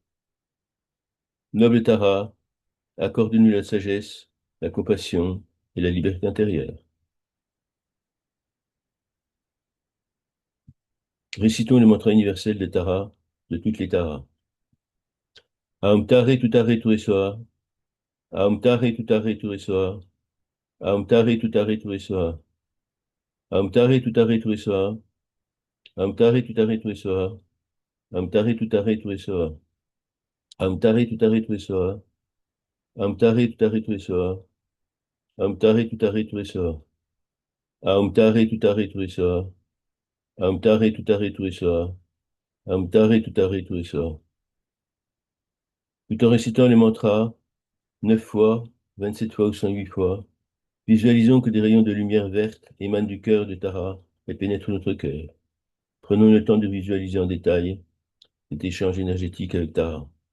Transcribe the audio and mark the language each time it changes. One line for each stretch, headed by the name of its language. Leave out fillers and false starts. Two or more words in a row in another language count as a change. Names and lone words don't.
French: Noble Tara, accorde-nous la sagesse, la compassion et la liberté intérieure. Récitons le mantra universel de Tara, de toutes les Taras.
Sanskrit: Aum Tare Tutare Tuesoa, Aum Tare Tutare Tuesoa, Aum Tare Tutare Tuesoa, Aum Tare Tutare Tuesoa, Aum Tare Tutare Tuesoa, Aum Tare Tutare Tuesoa, Aum Tare Tutare Tuesoa, Aum Tare Tutare Tuesoa, Aum Tare Tutare Tuesoa, Aum Tare Tutare Tuesoa, Aum Tare Tutare Tuesoa, Aum Tare Tutare Tuesoa.
French: Tout en récitant les mantras 9 fois, 27 fois ou 108 fois, visualisons que des rayons de lumière verte émanent du cœur de Tara et pénètrent notre cœur. Prenons le temps de visualiser en détail cet échange énergétique avec Tara.